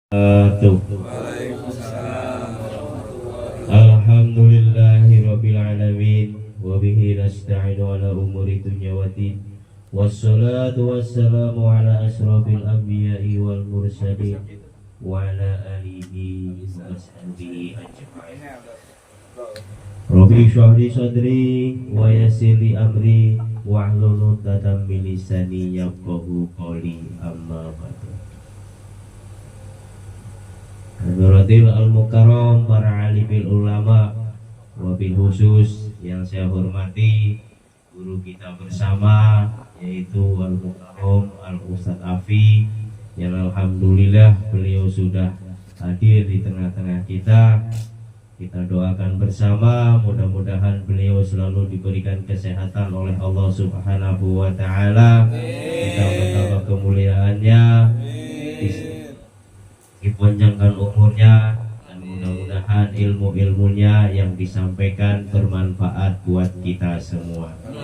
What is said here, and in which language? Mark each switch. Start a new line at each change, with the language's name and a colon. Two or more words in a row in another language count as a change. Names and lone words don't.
Arabic: الحمد لله العالمين وبه نستعين على أمور الدنيا والدين والصلاة والسلام على أشرف الأنبياء والمرسلين وعلى آله وأصحابه أجمعين. رب اشرح لي صدري ويسر لي أمري واحلل عقدة من لساني يفقهوا قولي أما بعد. حضرة المكرم,
Indonesian: para
Arabic: عالم العلماء, وبالخصوص
Indonesian: yang saya hormati guru kita bersama, yaitu
Arabic: المكرم الأستاذ
Indonesian: Afi, yang alhamdulillah beliau sudah hadir di tengah-tengah kita. Kita doakan bersama, mudah-mudahan beliau selalu diberikan kesehatan oleh Allah
Arabic: سبحانه وتعالى,
Indonesian: kita bertambah kemuliaannya, dipanjangkan umurnya, dan mudah-mudahan ilmu-ilmunya yang disampaikan bermanfaat buat kita semua.